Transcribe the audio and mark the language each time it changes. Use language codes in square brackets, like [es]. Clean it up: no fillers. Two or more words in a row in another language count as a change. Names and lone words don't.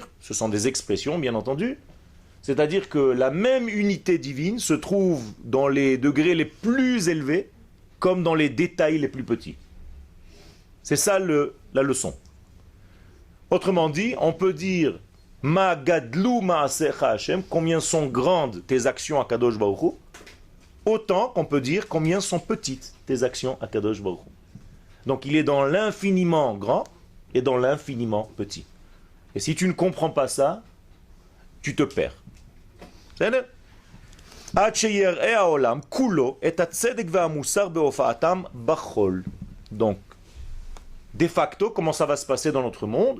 [fr] Ce sont des expressions, bien entendu. C'est-à-dire que la même unité divine se trouve dans les degrés les plus élevés comme dans les détails les plus petits. C'est ça la leçon. Autrement dit, on peut dire [he] מה גדלו מעשיך ה, [fr] combien sont grandes tes actions à Kadosh Baruch Hu, autant qu'on peut dire combien sont petites tes actions à Kadosh Baruch Hu. Donc il est dans l'infiniment grand et dans l'infiniment petit. Et si tu ne comprends pas ça, tu te perds. Donc, de facto, comment ça va se passer dans notre monde?